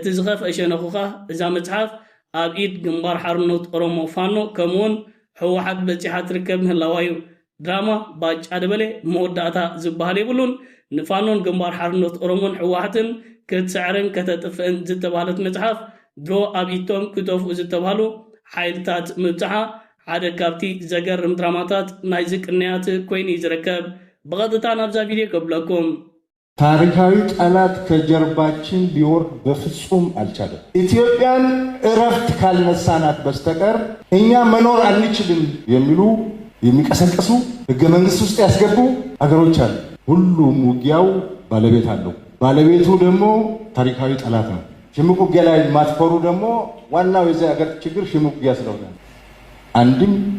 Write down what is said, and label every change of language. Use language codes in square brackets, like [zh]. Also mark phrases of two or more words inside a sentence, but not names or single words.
[ti] ዝኸፍአ ሸነኹ ኸ እዛ መፅሓፍ ኣብ ኢድ ግንባር ሓርነት ኦሮሞ ፋኖ ከምኡውን ሕወሓት በፂሓ ትርከብ ምህላዋ እዩ ድራማ ባጫ ደበሌ መወዳእታ ዝበሃል የብሉን ንፋኖን ግንባር ሓርነት ኦሮሞን ሕወሓትን ክትስዕርን ከተጥፍእን ዝተባሃለት መፅሓፍ ድሮ ኣብ ኢቶም ክተፍኡ ዝተባሃሉ ሓይልታት ምብፅሓ ሓደ ካብቲ ዘገርም ድራማታት ናይ ዝቅንያት ኮይኑ እዩ ዝርከብ ብቐጥታ ናብዛ ቪድዮ ከብለኩም [am] ታሪካዊ ጠላት ከጀርባችን ሊወርድ በፍጹም አልቻለም። ኢትዮጵያን እረፍት ካልነሳናት በስተቀር እኛ መኖር አንችልም የሚሉ የሚቀሰቅሱ ህገ መንግስት ውስጥ ያስገቡ አገሮች አሉ። ሁሉም ውጊያው ባለቤት አለው። ባለቤቱ ደግሞ ታሪካዊ ጠላት ነው። ሽምቅ ውጊያ ላይ ማትፈሩ ደግሞ ዋናው የዚህ ሀገር ችግር ሽምቅ ውጊያ ስለሆነ አንድም